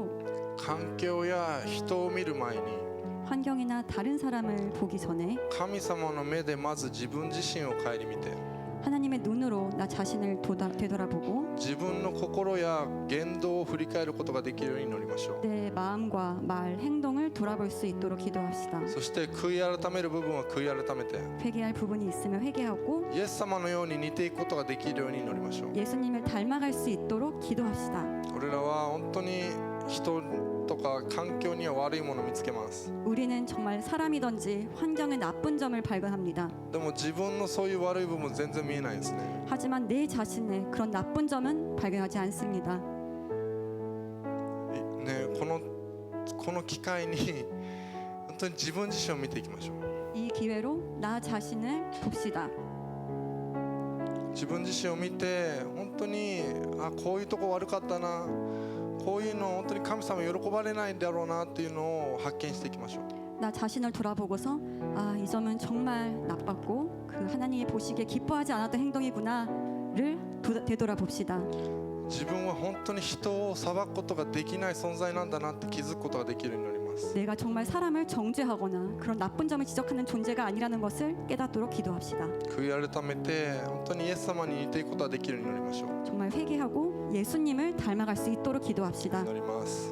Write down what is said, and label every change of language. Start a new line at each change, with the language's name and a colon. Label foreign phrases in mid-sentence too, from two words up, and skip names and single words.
Japanese: 環境や人を見る前に
Korean: 환경이나 다른 사람을 보기 전에
Japanese: 神様の目でまず自分自身を顧みて
Korean: 하나님의 눈으로 나 자신을 되돌아보고
Japanese: 自分の心や言動を振り返ることができるように祈りましょう。
Korean: 내 마음과 말, 행동을 돌아볼 수 있도록 기도합시다.
Japanese: そして悔い改める部分は悔い改めて
Korean: 회개할 부분이 있으면 회개하고
Japanese: イエス様のように似ていくことができるように祈りましょう。
Korean: 예수님을 닮아갈 수 있도록 기도합시다.
Japanese: 俺らは本当に人とか環境には悪いものを見つけます。
Korean: 우리는 정말 사람이든지 환경의 나쁜 점을 발견합니다.
Japanese: でも自分のそういう悪い部分全然見えないですね。
Korean: 하지만 내 자신의 그런 나쁜 점은 발견하지 않습니다.
Japanese: ね、この機会に本当に自分自身を見ていきましょう。
Korean: 이 기회로 나 자신을 봅시다.
Japanese: 自分自身を見て本当にこういうとこ悪かったな、こういうの本当に神様喜ばれないんだろうなっていうのを発見していきましょう。
Korean: 나 자신을 돌아보고서 이 점은 정말 나빴고 그 하나님이 보시기에 기뻐하지 않았던 행동이구나를 되돌아봅시다.
Japanese: 自分は本当に人を裁くことができない存在なんだなって気づくことができるようになります。
Korean: 내가 정말 사람을 정죄하거나 그런 나쁜 점을 지적하는 존재가 아니라는 것을 깨닫도록 기도합시다.
Japanese: 悔い改めて本当にイエス様に似ていくことができるようになりましょう。
Korean: 정말 회개하고 예수님을 닮아갈 수 있도록 기도합시다.
Japanese: 祈ります。